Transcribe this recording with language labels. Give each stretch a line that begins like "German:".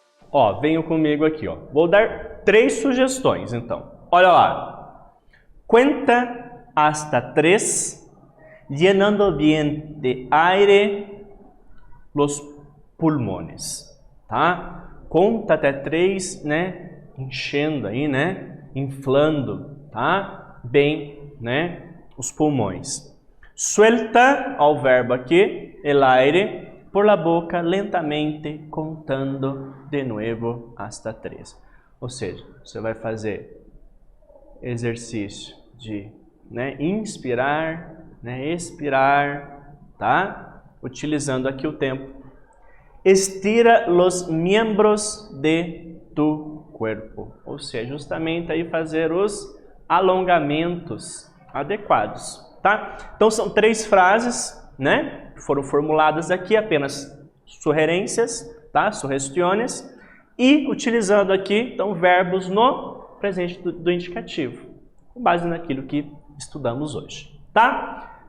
Portuguese: Ó, venham comigo aqui, ó. Vou dar 3 sugestões, então. Olha lá.
Spanish: Cuenta hasta 3, llenando bien de aire los pulmones, tá?
Portuguese: Conta até 3, né? Enchendo aí, né? Inflando, tá? Bem, né? Os pulmões.
Spanish: Suelta,
Portuguese: ao verbo aqui,
Spanish: el aire por la boca lentamente, contando de nuevo hasta 3.
Portuguese: Ou seja, você vai fazer exercício de, né, inspirar, né, expirar, tá? Utilizando aqui o tempo.
Spanish: Estira los miembros de tu cuerpo.
Portuguese: Ou seja, justamente aí fazer os alongamentos adequados, tá? Então são 3 frases, né? Foram formuladas aqui, apenas sugerências, tá? Sugestões. E utilizando aqui, então, verbos no presente do indicativo, com base naquilo que estudamos hoje, tá?